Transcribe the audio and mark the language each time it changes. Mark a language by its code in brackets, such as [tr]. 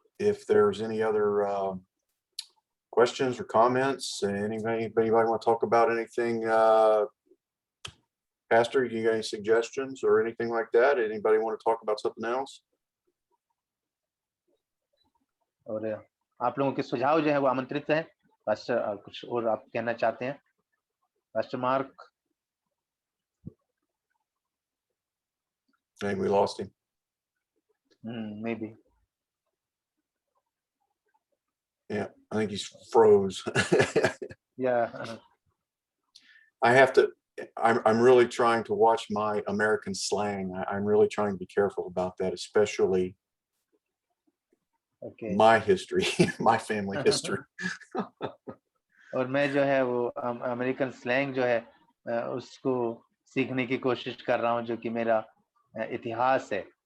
[en] If there's any other questions or comments, anybody want to talk about anything, Pastor, you got any suggestions or anything like that? Anybody want to talk about something else? [hi] और आप लोगों के सुझाव जो है वो आमंत्रित हैं. पास्टर, कुछ और आप कहना चाहते हैं? Pastor mark. [en] I think we lost him. Maybe. Yeah, I think he's froze. Yeah. I'm really trying to watch my American slang. I'm really trying to be careful about that, especially Okay. my history, my family history. [hi] और मैं जो है वो American slang जो है उसको सीखने की कोशिश कर रहा हूँ, जो कि मेरा इतिहास है.